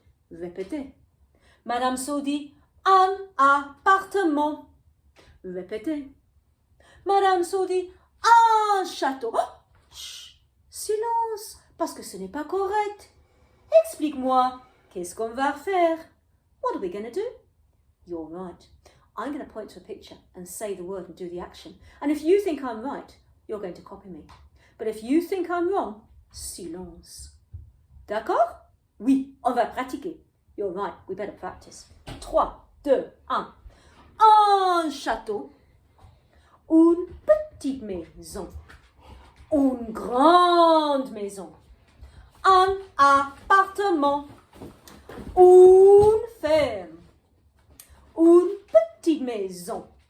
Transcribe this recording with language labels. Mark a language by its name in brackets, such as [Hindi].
[French] Répétez. Madame So dit un appartement. Répétez. Madame Saut dit, un château. Oh, chut, silence, parce que ce n'est pas correct. Explique-moi, qu'est-ce qu'on va faire? [English] What are we going to do? You're right. I'm going to point to a picture and say the word and do the action. And if you think I'm right, you're going to copy me. But if you think I'm wrong, silence. [French] D'accord? Oui, on va pratiquer. [English] You're right, we better practice. 3, 2, 1. [French] Un château, une petite maison, une grande maison, un appartement, une ferme, une petite maison.